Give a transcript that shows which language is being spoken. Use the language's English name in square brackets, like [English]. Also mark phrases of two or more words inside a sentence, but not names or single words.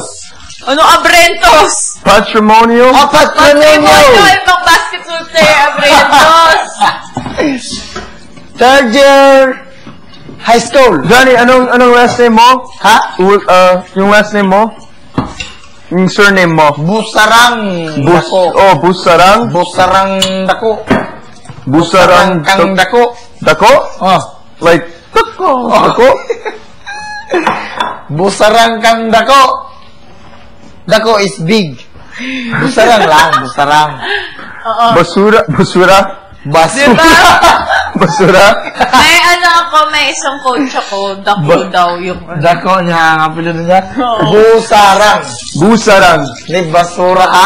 [Filipino] Ano, Abrentos? Patrimonial? Apat na Patrimonio, ninyo. ibang [English] basketball player, [Filipino] Abrentos. [English] Third year high school. [Filipino] Johnny, anong [English] last name [Filipino] mo? Ha? Yung [English] last name [Filipino] mo? Yung surname mo? Busarang Dako. Busarang? Busarang Dako. Busarang Kang Dako. Dako? Oh. Like, Dako? Dako? Busarang Kang Dako. [English] Dako is big. [Filipino] Busarang lang, busarang. Basura? Basura? Basura. Diba? Basura? May may isang coach ako, Dako daw yung Dako niya, ang apelido niya. Oo. Busarang. Busarang. Ni basura ka.